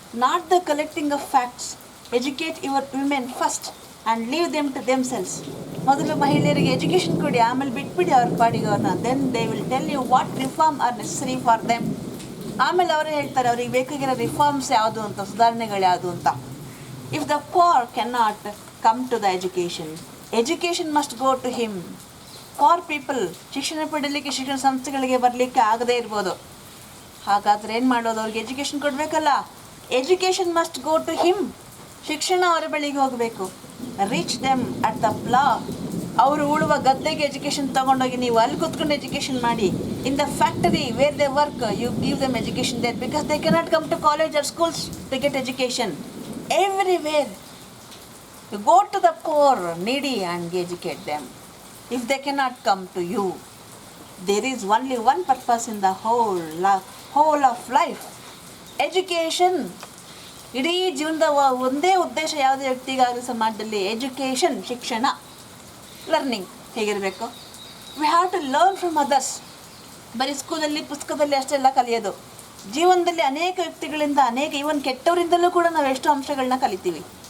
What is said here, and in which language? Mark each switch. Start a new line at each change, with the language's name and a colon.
English: Not the collecting of facts. Educate your women first and leave them to themselves.
Kannada: ಮೊದಲು ಮಹಿಳೆಯರಿಗೆ education ಕೊಡಿ, ಆಮೇಲೆ ಬಿಟ್ಬಿಡಿ ಅವ್ರ ಪಾಡಿಗೆ ಅವ್ರನ್ನ.
English: Then they will tell you what reform are necessary for them.
Kannada: ಆಮೇಲೆ ಅವರೇ ಹೇಳ್ತಾರೆ ಅವರಿಗೆ ಬೇಕಾಗಿರೋ ರಿಫಾರ್ಮ್ಸ್ ಯಾವುದು ಅಂತ,
English: ಸುಧಾರಣೆಗಳು ಯಾವುದು ಅಂತ. If the poor cannot come to the education must go to him.
Kannada: For people ಶಿಕ್ಷಣ ಪಡೀಲಿಕ್ಕೆ ಶಿಕ್ಷಣ ಸಂಸ್ಥೆಗಳಿಗೆ ಬರಲಿಕ್ಕೆ ಆಗದೇ ಇರ್ಬೋದು. ಹಾಗಾದರೆ ಏನು ಮಾಡೋದು? ಅವ್ರಿಗೆ ಎಜುಕೇಷನ್ ಕೊಡಬೇಕಲ್ಲ.
English: Education must go to him.
Kannada: ಶಿಕ್ಷಣ ಅವರ ಬಳಿಗೆ ಹೋಗಬೇಕು.
English: Reach them at the plough.
Kannada: ಅವರು ಉಳುವ ಗದ್ದೆಗೆ ಎಜುಕೇಷನ್ ತೊಗೊಂಡೋಗಿ ನೀವು ಅಲ್ಲಿ ಕೂತ್ಕೊಂಡು ಎಜುಕೇಷನ್ ಮಾಡಿ.
English: In the factory where they work you give them education there, because they cannot come to college or schools to get education. Everywhere you go to the poor needy and educate them. If they cannot come to you, there is only one purpose in the whole of life. Education.
Kannada: ಇಡೀ ಜೀವನದ ಒಂದೇ ಉದ್ದೇಶ ಯಾವುದೇ ವ್ಯಕ್ತಿಗಾಗಲಿ ಸಮಾಜದಲ್ಲಿ education, ಶಿಕ್ಷಣ, learning ಹೇಗಿರಬೇಕು?
English: We have to learn from others.
Kannada: ಬರೀ ಸ್ಕೂಲಲ್ಲಿ ಪುಸ್ತಕದಲ್ಲಿ ಅಷ್ಟೆಲ್ಲ ಕಲಿಯೋದು. ಜೀವನದಲ್ಲಿ ಅನೇಕ ವ್ಯಕ್ತಿಗಳಿಂದ, ಇವನ್ ಕೆಟ್ಟವರಿಂದಲೂ ಕೂಡ ನಾವು ಎಷ್ಟು ಅಂಶಗಳನ್ನ ಕಲಿತೀವಿ.